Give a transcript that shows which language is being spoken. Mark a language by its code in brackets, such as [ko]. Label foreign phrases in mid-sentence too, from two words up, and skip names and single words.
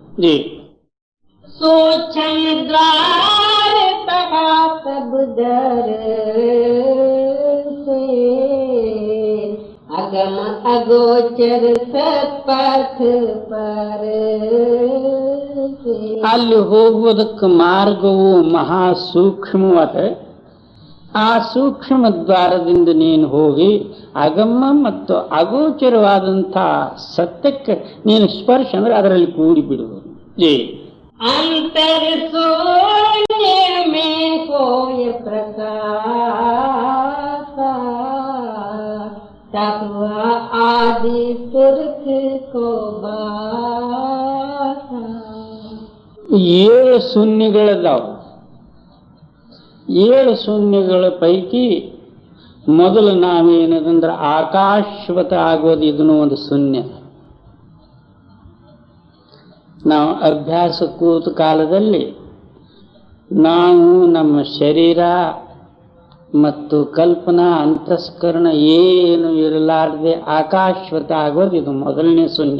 [hi] सोचन द्वार तहा सब दर से अगम अगोचर सपथ पर से. [kn] ಅಲ್ಲಿ ಹೋಗುವುದಕ್ಕೆ ಮಾರ್ಗವು ಮಹಾ ಸೂಕ್ಷ್ಮವಾದ. ಆ ಸೂಕ್ಷ್ಮ ದ್ವಾರದಿಂದ ನೀನು ಹೋಗಿ ಅಗಮ್ಮ ಮತ್ತು ಅಗೋಚರವಾದಂಥ ಸತ್ಯಕ್ಕೆ ನೀನು ಸ್ಪರ್ಶ ಅಂದ್ರೆ ಅದರಲ್ಲಿ ಕೂಡಿ ಬಿಡುವುದು. [hi] अंतर शून्य में कोई प्रकाश तकवा आदि पुरख को बासा. [kn] 7 ಶೂನ್ಯಗಳದಾವು. 7 ಶೂನ್ಯಗಳ ಪೈಕಿ ಮೊದಲು ನಾವೇನದಂದ್ರೆ ಆಕಾಶವತ ಆಗೋದು ಇದನ್ನು ಒಂದು ಶೂನ್ಯ. ನಾವು ಅಭ್ಯಾಸ ಕೂತ ಕಾಲದಲ್ಲಿ ನಾವು ನಮ್ಮ ಶರೀರ ಮತ್ತು ಕಲ್ಪನಾ ಅಂತಸ್ಕರಣ ಏನು ಇರಲಾರದೆ ಆಕಾಶವತ ಆಗೋದು ಇದು ಮೊದಲನೇ ಶೂನ್ಯ.